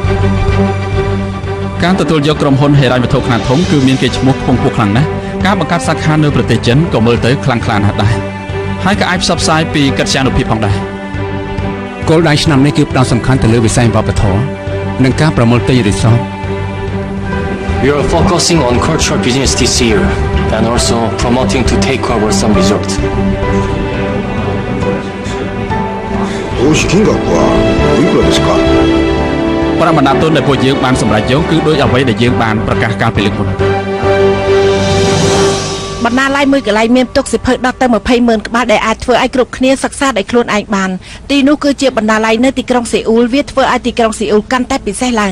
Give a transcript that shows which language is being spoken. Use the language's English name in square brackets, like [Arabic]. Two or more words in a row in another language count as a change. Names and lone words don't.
[Khmer] ការទទួលយកក្រុមហ៊ុនហិរញ្ញវត្ថុខ្នាតធំគឺមានគេឈ្មោះខ្ពង់ខ្ពស់ខ្លាំងណាស់ការបង្កើតសាខានៅប្រទេសចិនក៏មើលទៅខ្លាំងក្លាណាស់ដែរហើយក៏អាចផ្សព្វផ្សាយពីកិត្យានុភាពផងដែរគោលដៅឆ្នាំនេះគឺផ្ដោតសំខាន់ទៅលើវិស័យវប្បធម៌និងការប្រមូលទិញរីសត [English] We are focusing on cultural business this year and also promoting to take over some resorts. [Japanese] 投資金額はいくらですか [Khmer] ប្រមាណទុនដែលពួកយើងបានសម្រេចយកគឺដូចអ្វីដែលយើងបានប្រកាសកាលពីលើកមុន បណ្ណាល័យមួយកន្លែងមានទុកសិភៅ10ទៅ20ម៉ឺនក្បាលដែលអាចធ្វើឲ្យគ្រប់គ្នាសិក្សាដោយខ្លួនឯងបានទីនោះគឺជាបណ្ណាល័យនៅទីក្រុងសេអ៊ូលវាធ្វើឲ្យទីក្រុងសេអ៊ូលកាន់តែពិសេសឡើង